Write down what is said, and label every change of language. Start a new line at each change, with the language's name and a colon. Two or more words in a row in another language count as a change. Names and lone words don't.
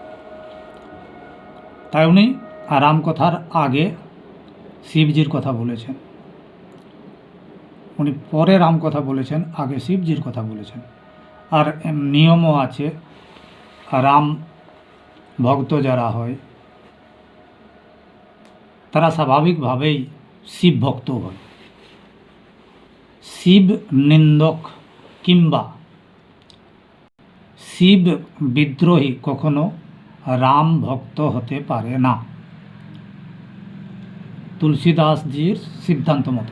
Bangla: তাই উনি রাম কথার আগে শিবজীর কথা বলেছেন, উনি পরে রাম কথা বলেছেন, আগে শিবজীর কথা বলেছেন। আর নিয়মও আছে, রাম ভক্ত যারা হয় তারা স্বাভাবিকভাবেই শিব ভক্ত হয়। শিব নিন্দক কিংবা শিব বিদ্রোহী কখনো রাম ভক্ত হতে পারে না, তুলসীদাসজির সিদ্ধান্ত মতো।